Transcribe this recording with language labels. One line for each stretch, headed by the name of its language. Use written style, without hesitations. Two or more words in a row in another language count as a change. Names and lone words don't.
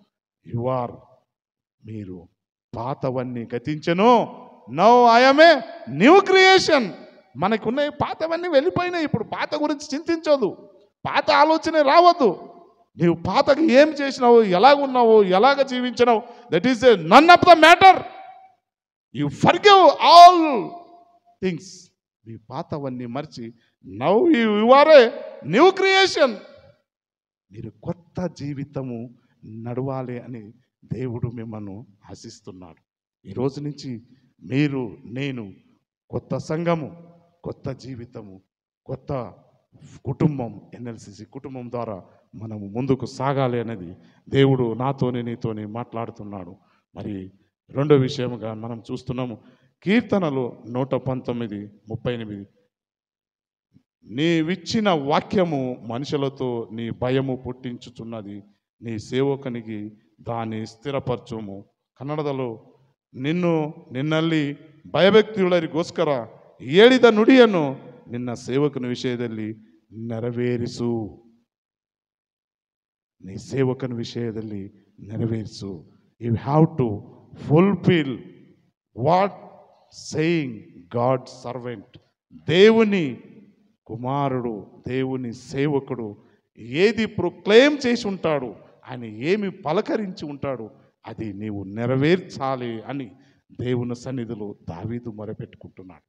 Telugu: మీరు పాతవన్నీ గతించెను,
English: now I'm a new creation.
Telugu: మనకున్న పాతవన్నీ వెళ్ళిపోయినాయి. ఇప్పుడు పాత గురించి చింతించొద్దు, పాత ఆలోచన రావద్దు. నీవు పాతకు ఏం చేసినావు, ఎలాగున్నావు, ఎలాగ జీవించినావు,
English: That is none of the matter. You forgive all things. మీ పాతవన్నీ మర్చి now you are a new creation.
Telugu: మీరు కొత్త జీవితము నడవాలి అని దేవుడు మిమ్మల్ని ఆశిస్తున్నాడు. ఈరోజు నుంచి నేను కొత్త సంఘము, కొత్త జీవితము, కొత్త కుటుంబం, ఎన్ఎల్సిసి కుటుంబం ద్వారా మనము ముందుకు సాగాలి అనేది దేవుడు నీతోని మాట్లాడుతున్నాడు. మరి రెండో విషయముగా మనం చూస్తున్నాము, కీర్తనలు 119:38. నీవిచ్చిన వాక్యము మనుషులతో నీ భయము పుట్టించుచున్నది, నీ సేవకునికి దాన్ని స్థిరపరచుము.
Kannada: ಕನ್ನಡದಲ್ಲೂ ನಿನ್ನಲ್ಲಿ ಭಯಭಕ್ತಿಯುಳ್ಳರಿಗೋಸ್ಕರ ಹೇಳಿದ ನುಡಿಯನ್ನು ನಿನ್ನ ಸೇವಕನ ವಿಷಯದಲ್ಲಿ ನೆರವೇರಿಸು.
Telugu: నీ సేవకుని విషయದಲ್ಲಿ నెరవేర్చు.
English: You have to fulfill what saying God servant.
Telugu: దేవుని కుమారుడు, దేవుని సేవకుడు ఏది ప్రొక్లెయిమ్ చేసి ఉంటాడు, ఆయన ఏమి పలకరించి ఉంటాడు, అది నీవు నెరవేర్చాలి అని దేవుని సన్నిధిలో దావీదు మొరపెట్టుకుంటున్నాడు.